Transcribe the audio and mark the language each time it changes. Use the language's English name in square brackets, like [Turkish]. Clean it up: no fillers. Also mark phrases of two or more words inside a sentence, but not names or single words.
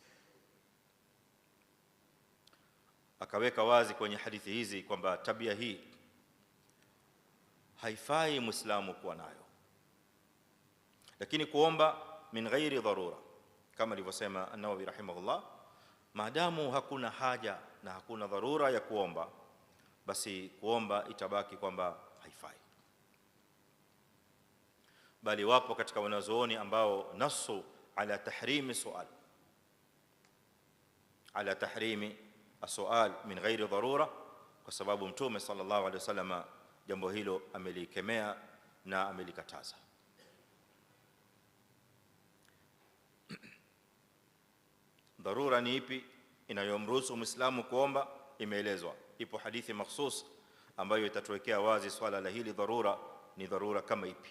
[Swahili] Akaweka wazi kwenye hadithi hizi kwamba tabia hii haifai Muislamu kuwa nayo, lakini kuomba [Arabic] من غير ضرورة, [Swahili] kama alivyosema An-Nawawi rahimahullah, maadamu hakuna haja na hakuna dharura ya kuomba, basi kuomba itabaki kwamba haifai. Bali wapo katika wanazuoni ambao [Arabic] نصوا على تحريم سؤال على تحريم السؤال من غير ضرورة, [Swahili] kwa sababu Mtume [Arabic] صلى الله عليه وسلم [Swahili] jambo hilo amelikemea na amelikataza. Dharura ni ipi inayomruhusu Muislamu kuomba? Imeelezwa, ipo hadithi mahsus ambayo itatuwekea wazi swala la hili dharura ni dharura kama ipi.